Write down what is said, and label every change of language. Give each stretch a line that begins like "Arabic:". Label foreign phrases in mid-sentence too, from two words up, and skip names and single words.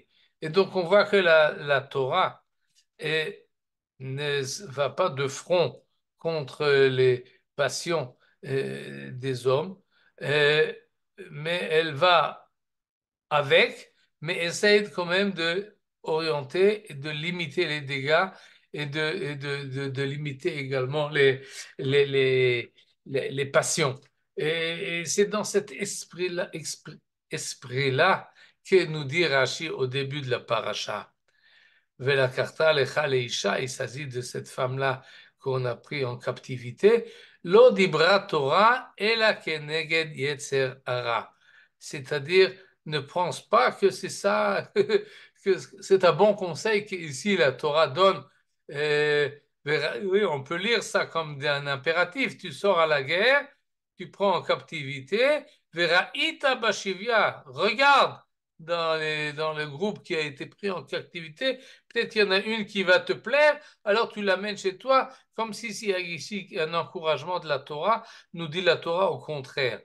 French: Et donc on voit que la Torah ne va pas de front contre les passions des hommes, euh, mais elle va avec, mais essaye quand même de orienter et de limiter les dégâts et de limiter également les, les, les passions. Et c'est dans cet esprit-là que nous dit Rashi au début de la paracha.
Hebrew: ולקחת לך לאשה,
French: il s'agit de cette femme-là qu'on a pris en captivité.
Hebrew: לא דברה תורה אלא כנגד יצר הרע.
French: C'est-à-dire, ne pense pas que c'est ça, que c'est un bon conseil qu'ici la Torah donne. Oui, on peut lire ça comme un impératif. Tu sors à la guerre, tu prends en captivité,
Hebrew: וראית בשביה,
French: regarde dans le groupe qui a été pris en captivité, peut-être qu'il y en a une qui va te plaire, alors tu l'amènes chez toi, comme si il y a ici un encouragement de la Torah, nous dit la Torah au contraire.